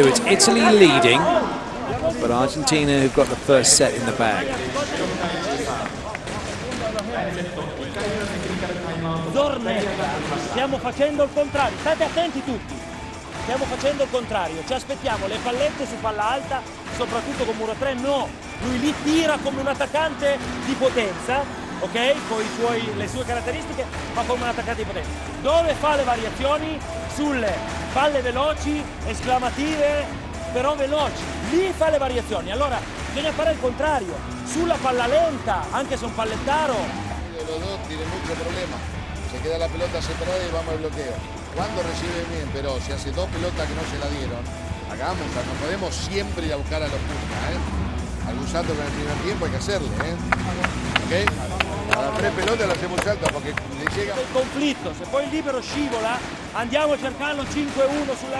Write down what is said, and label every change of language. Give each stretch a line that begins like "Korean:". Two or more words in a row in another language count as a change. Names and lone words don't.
English: It's Italy leading, but Argentina who've got the first set in the bag.
Italian: Stiamo facendo il contrario, state attenti tutti. Stiamo facendo il contrario, ci aspettiamo le pallette su palla alta, soprattutto con muro 3, no. Lui lì tira come un attaccante di potenza, ok? Con le sue caratteristiche, ma come un attaccante di potenza. Dove fa le variazioni? Sulle palle veloci, esclamative, però veloci. Lì fa le variazioni. Allora bisogna fare il contrario. Sulla palla lenta, anche se un pallettaro.
Spanish: Los dos tienen mucho problema. Se queda la pelota separada y vamos al bloqueo. Cuando recibe bien, pero si hace 2 pelotas que no se la dieron, hagamos, no podemos siempre ir a buscar a los puntas, Algún salto con el primer tiempo hay que hacerle, ¿ok? Cada 3 pelotas le hacemos salto porque le llega...
Italian: Il conflitto, se poi il libero scivola, andiamo a cercarlo 5-1 sulla...